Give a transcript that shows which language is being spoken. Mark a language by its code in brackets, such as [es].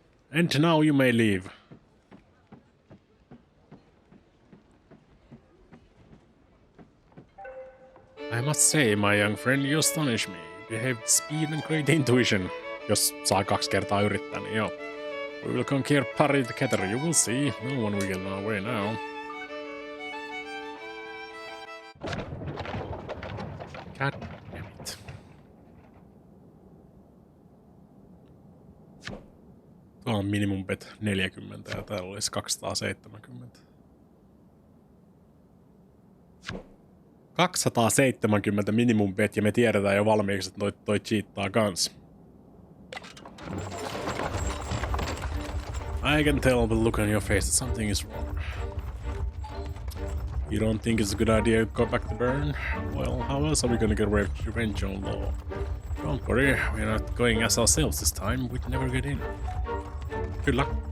[en] And now you may leave. I must say, my young friend, you astonish me. You have speed and great intuition. [fi] Jos saa 2 kertaa yrittää, niin joo. [en] We will conquer Paris together, you will see. No one will get in our way now. God damn it. [fi] Tuolla on minimum bet 40 ja täällä olisi 270. 270 minimum bet ja me tiedetään jo valmiiksi, että toi cheattaa kans. [en] I can tell by the look on your face that something is wrong. You don't think it's a good idea to go back to Bern? Well, how else are we gonna get revenge on law? Don't worry, we're not going as ourselves this time. We'd never get in. Good luck.